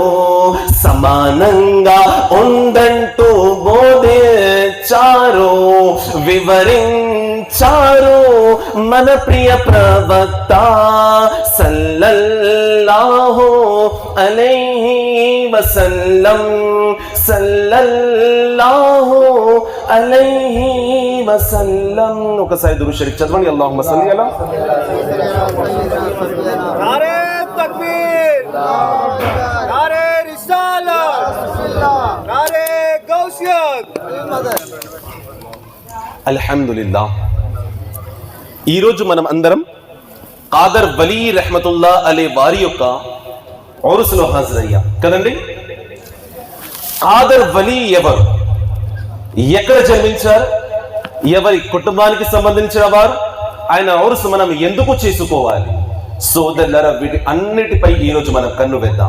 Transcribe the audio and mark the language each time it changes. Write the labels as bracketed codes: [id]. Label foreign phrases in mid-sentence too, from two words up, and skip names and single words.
[te] సమానంగా ఉందంటూ బోధించారు, వివరించారు మన ప్రియ ప్రవక్త [ar] صلى الله عليه وسلم. صلى الله عليه وسلم. [te] ఒకసారి దురూద్ షరీఫ్ చదవండి. [ar] اللهم صل على. [hi] नारे तकबीर, नारे रिसालत, नारे गौसियत. [te] అల్హమ్దులిల్లాహ్. ఈరోజు మనం అందరం ఖాదర్ వలీ [ar] رحمة الله عليه [te] వారి యొక్క ఔరుస్లో హాజరయ్యాం కదండి. ఖాదర్ వలీ ఎవరు, ఎక్కడ జన్మించారు, ఎవరి కుటుంబానికి సంబంధించిన వారు, ఆయన ఔరుసు మనం ఎందుకు చేసుకోవాలి, సోదరులారా వీటి అన్నిటిపై ఈరోజు మనం కన్ను వేద్దాం.